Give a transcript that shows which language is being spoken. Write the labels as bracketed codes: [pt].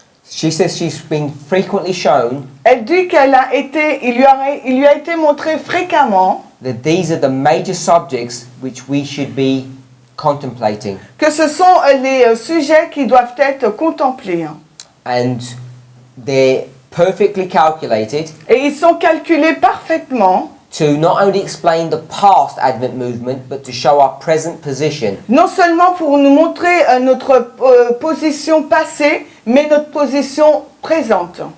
[en] she says she's been frequently shown [fr] Elle dit il lui a été montré fréquemment [en] that these are the major subjects which we should be contemplating. [fr] que ce sont les sujets qui doivent être contemplés. [en] And they're perfectly calculated [fr] Et ils sont calculés parfaitement, [en] to not only explain the past Advent movement, but to show our present position. [fr] non seulement pour nous montrer notre position passée, mais notre position présente.